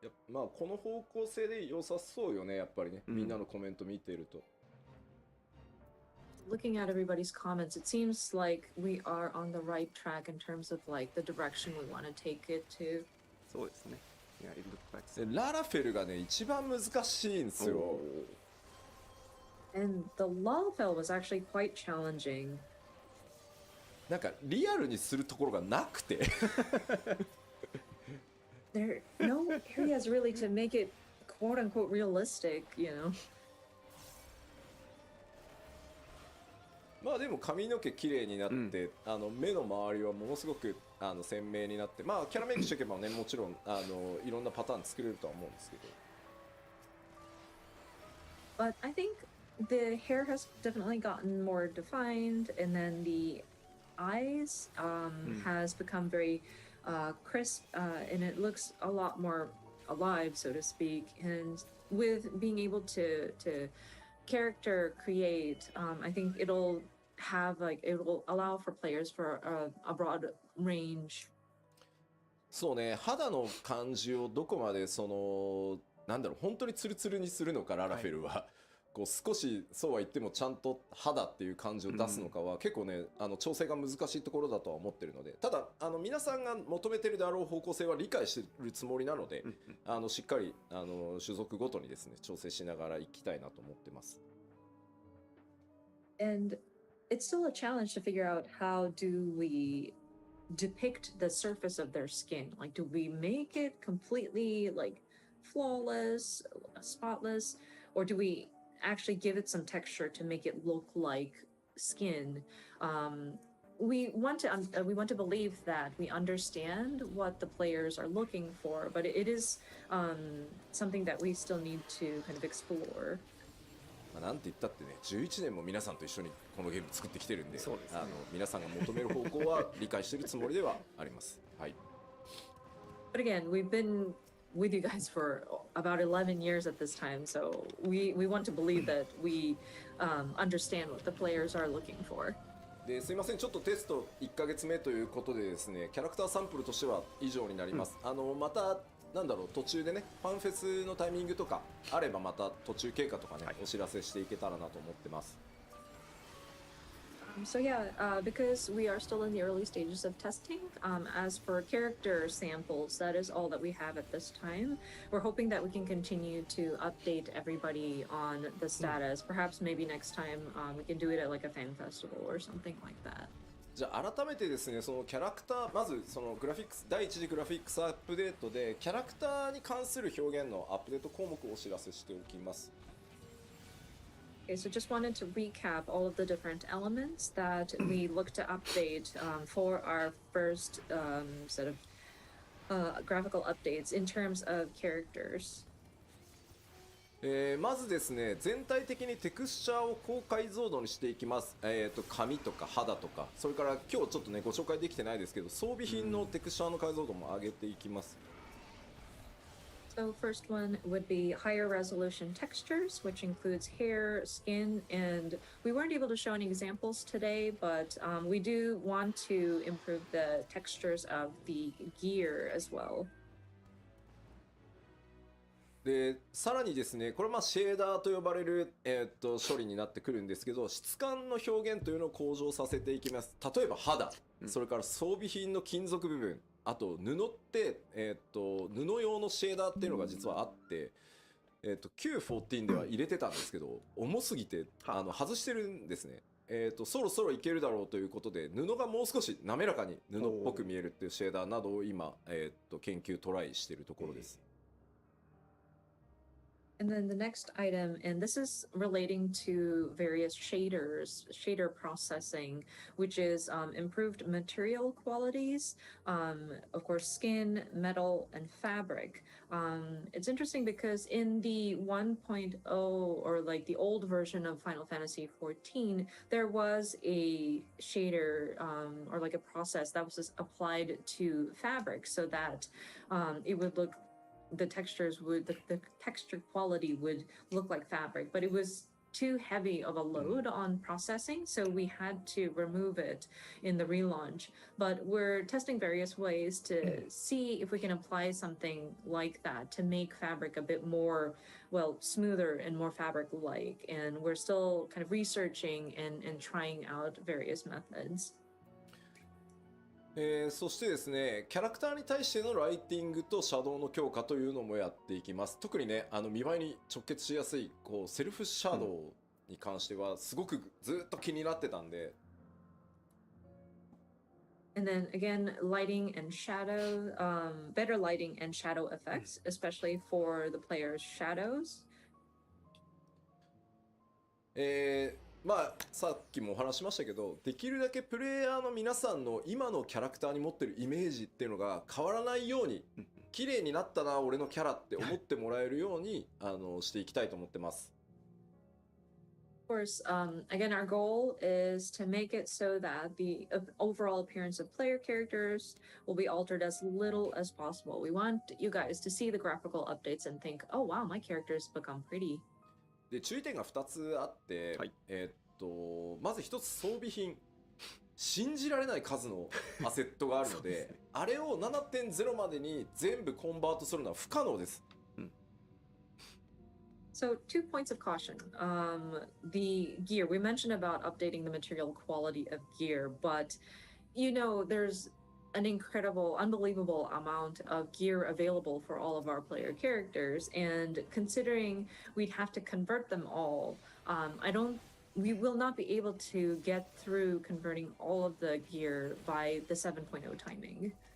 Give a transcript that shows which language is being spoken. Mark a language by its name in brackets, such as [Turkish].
[Japanese] まあこの方向性で良さそうよね、やっぱりね、みんなのコメント見てると。 [English] Looking at everybody's comments, it seems like we are on the right track in terms of like the direction we want to take it to. [Japanese] そうですね。 [English] Yeah, it looks like so. [Japanese] ララフェルがね、一番難しいんですよ。 [English] And the Lalfell was actually quite challenging. [Japanese] なんかリアルにするところがなくて [English] there are no areas really to make it quote unquote realistic, you know. [Japanese] まあでも髪の毛綺麗になって、目の周りはものすごく鮮明になって、まあキャラメイクしておけばね、もちろんいろんなパターン作れるとは思うんですけど。 [English] But I think the hair has definitely gotten more defined, and then the eyes has become very crisp, and it looks a lot more alive, so to speak. And with being able to character create, I think it'll allow for players for a broad range. [Japanese] そうね、肌の感じをどこまでなんだろう、本当にツルツルにするのか、ララフェルは、こう少しそうは言ってもちゃんと肌っていう感じを出すのかは、結構ね調整が難しいところだとは思ってるので、ただ皆さんが求めてるであろう方向性は理解してるつもりなので、しっかり種族ごとにですね調整しながらいきたいなと思ってます。 [English] And it's still a challenge to figure out how do we depict the surface of their skin. Like, do we make it completely like flawless, spotless, or do we actually give it some texture to make it look like skin? We want to believe that we understand what the players are looking for, but it is something that we still need to kind of explore. [Japanese] なんて言ったってね、11年も皆さんと一緒にこのゲーム作ってきてるんで、皆さんが求める方向は理解してるつもりではあります。はい。 [English] But again, we've been with you guys for about 11 years at this time, so we want to believe that we understand what the players are looking for. [Japanese] ですいません、ちょっとテスト1ヶ月目ということでですね、キャラクターサンプルとしては以上になります。またなんだろう、途中でね、ファンフェスのタイミングとかあればまた途中経過とかね、お知らせしていけたらなと思ってます。 [English] So yeah, because we are still in the early stages of testing, as for character samples, that is all that we have at this time. We're hoping that we can continue to update everybody on the status. Perhaps maybe next time we can do it at like a fan festival or something like that. [Japanese] じゃあ改めてですね、そのキャラクター、まずそのグラフィックス第一次グラフィックスアップデートでキャラクターに関する表現のアップデート項目をお知らせしておきます。 [English] Okay, so just wanted to recap all of the different elements that we look to update for our first set of graphical updates in terms of characters. [Japanese] まずですね、全体的にテクスチャーを高解像度にしていきます。髪とか肌とか、それから今日ちょっとねご紹介できてないですけど、装備品のテクスチャーの解像度も上げていきます。 [English] So first one would be higher resolution textures, which includes hair, skin, and we weren't able to show any examples today, but we do want to improve the textures of the gear as well. [Japanese] でさらにですね、これはシェーダーと呼ばれる、処理になってくるんですけど、質感の表現というのを向上させていきます。例えば肌、それから装備品の金属部分、あと布って、布用のシェーダーっていうのが実はあって、Q14 では入れてたんですけど、重すぎて外してるんですね。そろそろいけるだろうということで、布がもう少し滑らかに布っぽく見えるっていうシェーダーなどを今、研究トライしているところです。 [English] And then the next item, and this is relating to various shader processing, which is improved material qualities, of course, skin, metal, and fabric. It's interesting because in the 1.0 or like the old version of Final Fantasy XIV, there was a shader or like a process that was just applied to fabric so that it would look the texture quality would look like fabric, but it was too heavy of a load on processing, so we had to remove it in the relaunch. But we're testing various ways to see if we can apply something like that to make fabric a bit more, well, smoother and more fabric-like. And we're still kind of researching and trying out various methods. [Japanese] そしてですね、キャラクターに対してのライティングとシャドウの強化というのもやっていきます。特にね、見栄えに直結しやすいこうセルフシャドウに関してはすごくずっと気になってたんで。 [English] And then again, lighting and shadow, better lighting and shadow effects, especially for the player's shadows. [Japanese] まあさっきもお話しましたけど、できるだけプレイヤーの皆さんの今のキャラクターに持ってるイメージっていうのが変わらないように、綺麗になったな俺のキャラって思ってもらえるようにしていきたいと思ってます。 [English] Of course, again, our goal is to make it so that the overall appearance of player characters will be altered as little as possible. We want you guys to see the graphical updates and think, oh wow, my character's become pretty. [Japanese] で注意点が2つあって、はい、まず1つ装備品、信じられない数のアセットがあるのであれを 7.0 までに全部コンバートするのは不可能です。 [English] So 2 points of caution. The gear, we mentioned about updating the material quality of gear, but you know, there's an incredible, unbelievable amount of gear available for all of our player characters. And considering we'd have to convert them all, we will not be able to get through converting all of the gear by the 7.0 timing.